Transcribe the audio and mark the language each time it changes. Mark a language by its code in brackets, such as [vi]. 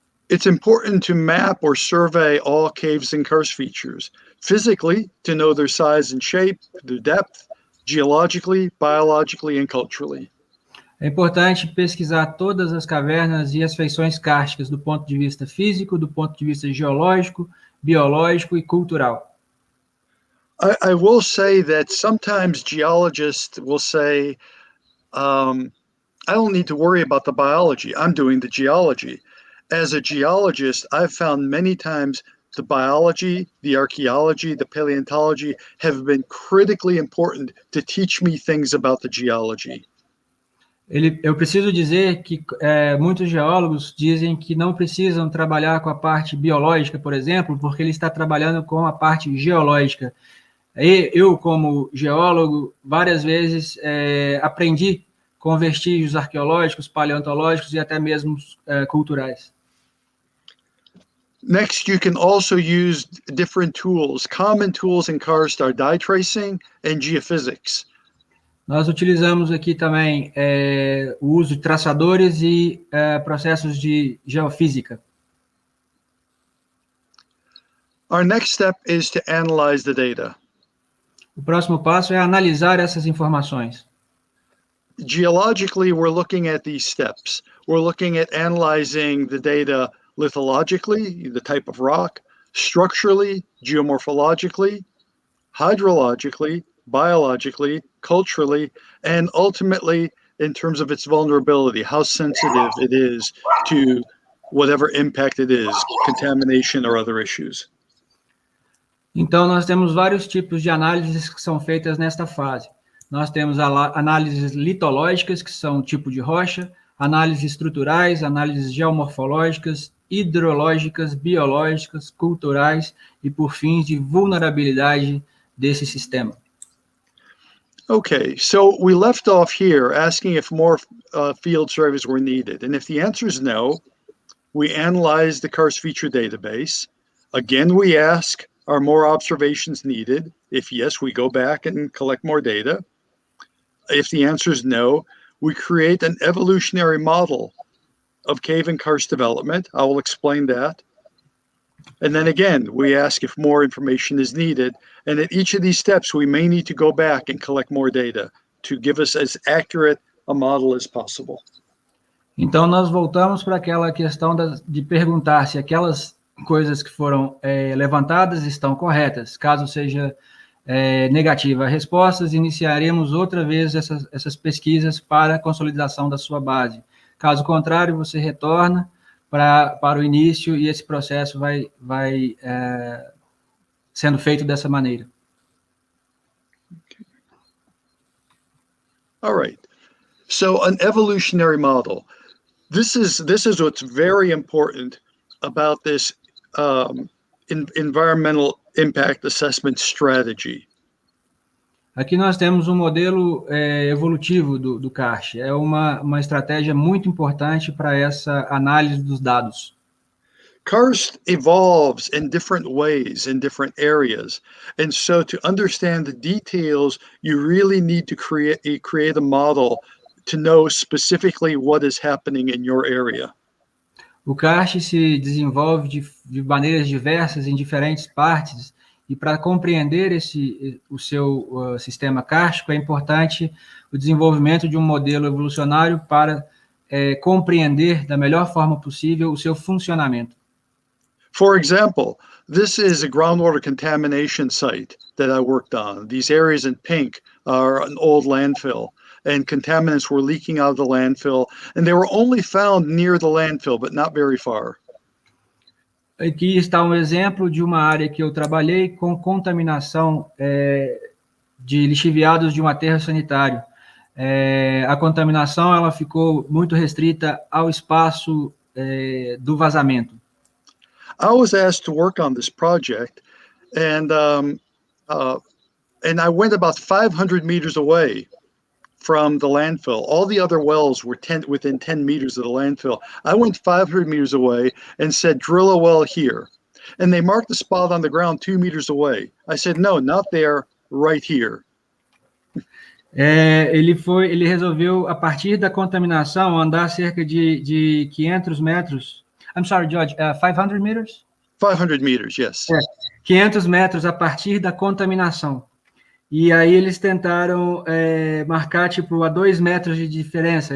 [en] It's important to map or survey all caves and karst features, physically, to know their size and shape, their depth, geologically, biologically, and culturally. [pt] É importante pesquisar todas as cavernas e as feições kársticas do ponto de vista físico, do ponto de vista geológico, biológico e cultural. [en] I will say that sometimes geologists will say, I don't need to worry about the biology. I'm doing the geology. As a geologist, I've found many times the biology, the archaeology, the paleontology have been critically important to teach me things about the geology. [pt] Eu preciso dizer que muitos geólogos dizem que não precisam trabalhar com a parte biológica, por exemplo, porque ele está trabalhando com a parte geológica. Eu, como geólogo, várias vezes aprendi com vestígios arqueológicos, paleontológicos e até mesmo culturais. [en] Next, you can also use different tools. Common tools in karst are dye tracing and geophysics. [pt] Nós utilizamos aqui também o uso de traçadores e processos de geofísica. [en] Our next step is to analyze the data. [pt] O próximo passo é analisar essas informações. [en] Geologically, we're looking at these steps. We're looking at analyzing the data lithologically, the type of rock, structurally, geomorphologically, hydrologically, biologically, culturally, and ultimately in terms of its vulnerability, how sensitive it is to whatever impact it is, contamination or other issues. [pt] Então, nós temos vários tipos de análises que são feitas nesta fase. Nós temos análises litológicas, que são tipo de rocha, análises estruturais, análises geomorfológicas, hidrológicas, biológicas, culturais e, por fim, de vulnerabilidade desse sistema. [en] Okay, so we left off here asking if more field surveys were needed. And if the answer is no, we analyze the karst feature database. Again, we ask, are more observations needed? If yes, we go back and collect more data. If the answer is no, we create an evolutionary model of cave and karst development. I will explain that. And then again, we ask if more information is needed. And at each of these steps, we may need to go back and collect more data to give us as accurate a model as possible. [pt] Então, nós voltamos para aquela questão de perguntar se aquelas coisas que foram levantadas estão corretas. Caso seja negativa a resposta, iniciaremos outra vez essas pesquisas para a consolidação da sua base. Caso contrário, você retorna para o início e esse processo vai sendo feito dessa maneira. [en] All right. So an evolutionary model. This is what's very important about this environmental impact assessment strategy. [pt] Aqui nós temos um modelo evolutivo do Kranjc. É uma estratégia muito importante para essa análise dos dados. [en] Karst evolves in different ways in different areas. And so to understand the details, you really need to create a model to know specifically what is happening in your area. [pt] O Kranjc se desenvolve de maneiras diversas em diferentes partes, e para compreender o seu sistema kárstico é importante o desenvolvimento de um modelo evolucionário para compreender da melhor forma possível o seu funcionamento. [en] For example, this is a groundwater contamination site that I worked on. These areas in pink are an old landfill, and contaminants were leaking out of the landfill, and they were only found near the landfill, but not very far. [pt] Aqui está um exemplo de uma área que eu trabalhei com contaminação de lixiviados de um aterro sanitário. A contaminação ela ficou muito restrita ao espaço do vazamento. [en] I was asked to work on this project, and I went about 500 meters away from the landfill. All the other wells were within 10 meters of the landfill. I went 500 meters away and said, drill a well here. And they marked the spot on the ground 2 meters away. I said, no, not there, right here. [pt] Ele resolveu, a partir da contaminação, andar cerca de 500 metros. [en] I'm sorry, George, 500 meters? 500 meters, yes. [pt] 500 metros a partir da contaminação. E aí eles tentaram marcar, tipo, a 2 metros de diferença.